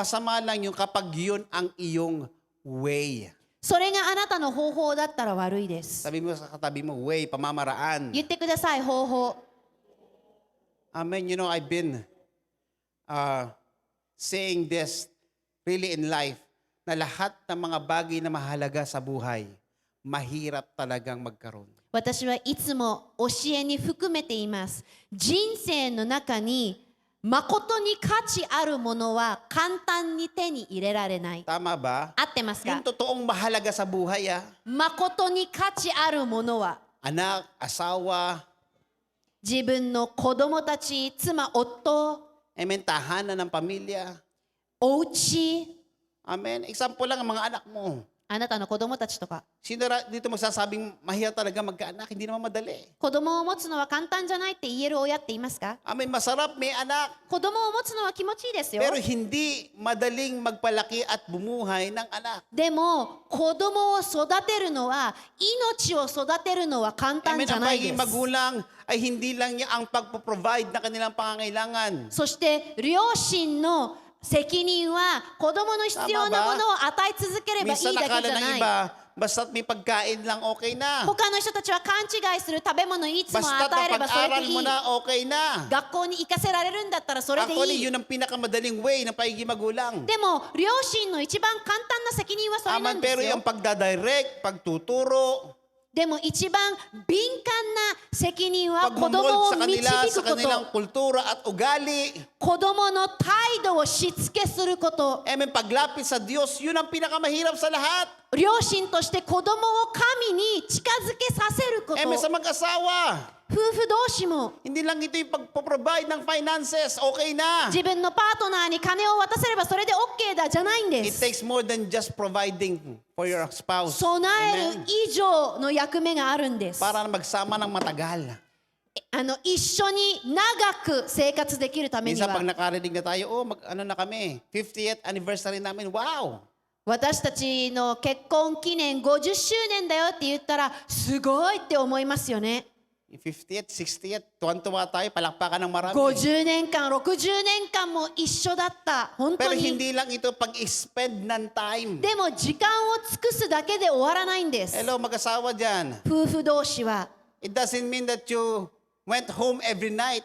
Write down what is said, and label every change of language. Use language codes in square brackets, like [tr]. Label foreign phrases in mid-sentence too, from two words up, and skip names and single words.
[tl] Masama lang yung kapag yun ang iyong way. [ja] それがあなたの方法だったら悪いです。 [tl] Sabi mo sa katabi mo, way, pamamaraan. [ja] 言ってください、方法。 [en] Amen. You know, I've been saying this really in life, [tl] na lahat ng mga bagay na mahalaga sa buhay, mahirap talagang magkaroon. [ja] 私はいつも教えに含めています。人生の中に誠に価値あるものは簡単に手に入れられない。 [tl] Tama ba? [ja] 合ってますか [tl] Yung？totoong mahalaga sa buhay, [ja] 誠に価値あるものは [tl] anak, asawa, [ja] 自分の子供たち、妻、夫、 [tl] amen, tahanan ng pamilya. [ja] お家、 [tl] Amen. Example lang ang mga anak mo. [ja] あなたの子供たちとか。 [tl] Sino dito magsasabing mahirap talaga magkaanak? Hindi naman madali. [ja] 子供を持つのは簡単じゃないって言える親っていますか？ [tl] Amen, masarap may anak. [ja] 子供を持つのは気持ちいいですよ。 [tl] Pero hindi madaling magpalaki at bumuhay ng anak. [ja] でも子供を育てるのは、命を育てるのは簡単 [tl] Amen, [ja] じゃ [tl] ang [ja] ないで [tl] pagiging [ja] す。 [tl] magulang ay hindi lang niya ang pagpo-provide na kanilang pangangailangan. [ja] そして両親の責任は子供の必要なものを与え続ければいい [tl] Minsan [ja] だけ [tl] nakala [ja] じゃ [tl] ng [ja] ない。 [tl] iba, basta't may pagkain lang okay na. [ja] 他の人たちは勘違いする。食べ物いつも [tl] Basta't [ja] 与えればそれで [tl] mapag-aral [ja] い [tl] mo [ja] い。 [tl] na okay na. [ja] 学校に行かせられるんだったらそれで [tl] Actually, [ja] いい。 [tl] yun ang pinakamadaling way ng pagiging magulang. [ja] でも両親の一番簡単な責任はそれな [tl] Amen, [ja] んです [tl] pero [ja] よ [tl] yung。pagdadirect, pagtuturo, [ja] でも一番敏感な責任は子 [tl] pagmumold [ja] 供を [tl] sa [ja] 導 [tl] kanila, [ja] く [tl] sa [ja] こ [tl] kanilang [ja] と。 [tl] kultura at ugali. [ja] 子供の態度をしつけすること。 [tl] Amen, paglapit sa Diyos, yun ang pinakamahirap sa lahat. [ja] 両親として子供を神に近づけさせること。 [tl] Amen, sa mag-asawa. [ja] 夫婦同士も [tl] Hindi lang ito yung pagpo-provide ng finances, okay na. [ja] 自分のパートナーに金を渡せればそれで OK だじゃないんで [en] It [ja] す。 [en] takes more than just providing for your spouse. [ja] 備え [en] Amen. [ja] る以上の役目があるんです。 [tl] Para na magsama ng matagal. [ja] 一緒に長く生活できるために [tl] Minsan pag [ja] は [tl] nakarinig na tayo, ano na kami, 50th anniversary namin, wow! [ja] 私たちの結婚記念50周年だよって言ったらすごいって思いますよね。 [tl] 50th, 60th, tuwan-tuwa tayo, palakpakan ng marami. [ja] 50 年間、60年間も一緒だった。本 [tl] Pero [ja] 当に。 [tl] hindi lang ito pag-spend ng time. [ja] でも時間を尽くすだけで終わらないんです。 [tl] Hello, mag-asawa dyan. [ja] 夫婦同士は [en] It doesn't mean that you went home every night.